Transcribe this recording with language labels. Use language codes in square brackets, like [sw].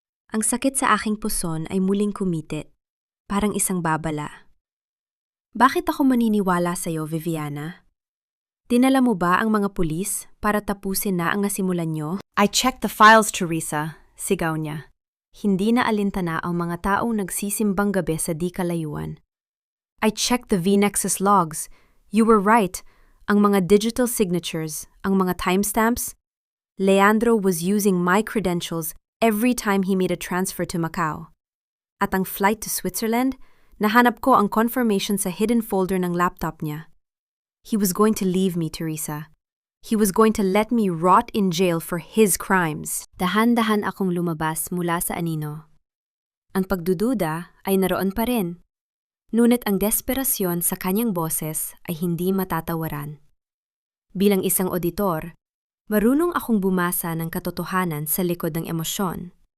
[tl] Ang sakit sa aking puson ay muling kumitit, parang isang babala. "Bakit ako maniniwala sa'yo, Viviana? Dinala mo ba ang mga pulis para tapusin na ang nasimulan nyo?" [en] "I checked the files, Teresa," [tl] sigaw niya. Hindi na alintana ang mga taong nagsisimbang gabi sa di kalayuan. [en] "I checked the VNexus logs. You were right. [tl] Ang mga digital signatures, ang mga timestamps. [en] Leandro was using my credentials every time he made a transfer to Macau. [tl] At ang flight to Switzerland, nahanap ko ang confirmation sa hidden folder ng laptop niya. [en] He was going to leave me, Teresa. He was going to let me rot in jail for his crimes." [tl] Dahan-dahan akong lumabas mula sa anino. Ang pagdududa ay naroon pa rin. Ngunit ang desperasyon sa kanyang boses ay hindi matatawaran. Bilang isang auditor, marunong akong bumasa ng katotohanan sa likod ng emosyon.